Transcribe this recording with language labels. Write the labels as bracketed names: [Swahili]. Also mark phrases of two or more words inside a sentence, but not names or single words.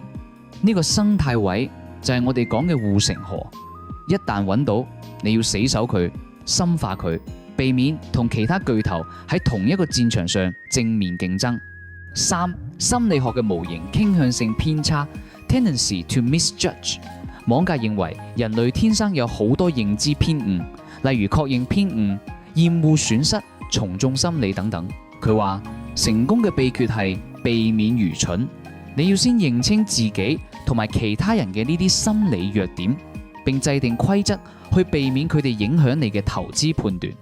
[Cantonese] 呢個生態位就係我哋講嘅護城河。一旦揾到，你要死守佢，深化佢，避免同其他巨頭喺同一個戰場上正面競爭。三、心理學嘅模型傾向性偏差 [English] （tendency to misjudge）。 [Cantonese] 芒格認為人類天生有好多認知偏誤，例如確認偏誤、厭惡損失、從眾心理等等。佢話成功嘅秘訣係避免愚蠢，你要先認清自己同埋其他人嘅呢啲心理弱點，並制定規則去避免佢哋影響你嘅投資判斷。